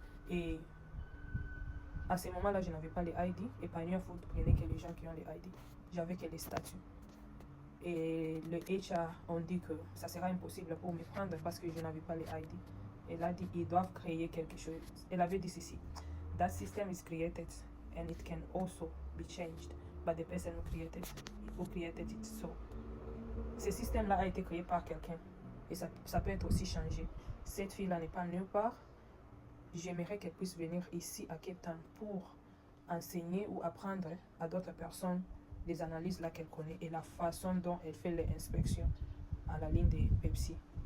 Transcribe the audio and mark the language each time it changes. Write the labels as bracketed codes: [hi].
[fr] Et à ce moment-là, je n'avais pas les ID et Pioneer Food prenait que les gens qui ont les ID. J'avais que les statuts. Et le HR ont dit que ça sera impossible pour me prendre parce que je n'avais pas les ID. Elle a dit ils doivent créer quelque chose. Elle avait dit ceci: [en] That system is created and it can also be changed, but the person who created it. [fr] So, ce système-là a été créé par quelqu'un et ça peut être aussi changé. Cette fille-là n'est pas nulle part. J'aimerais qu'elle puisse venir ici à Cape Town pour enseigner ou apprendre à d'autres personnes les analyses là qu'elle connaît et la façon dont elle fait les inspections à la ligne de Pepsi.